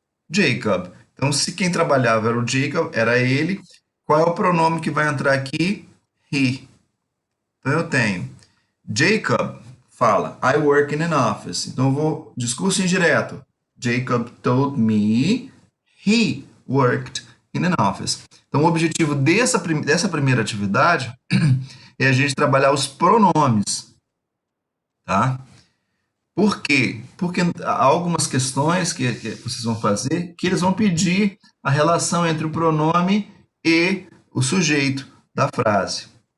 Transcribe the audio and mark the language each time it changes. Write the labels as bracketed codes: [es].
[pt] Jacob. Então, se quem trabalhava era o Jacob, era ele. Qual é o pronome que vai entrar aqui? He. Então eu tenho Jacob fala [en] I work in an office. [pt] Então eu vou discurso indireto. [en] Jacob told me he worked in an office. [pt] Então o objetivo dessa primeira atividade é a gente trabalhar os pronomes, tá? Por quê? Porque há algumas questões que vocês vão fazer que eles vão pedir a relação entre o pronome e o sujeito da frase.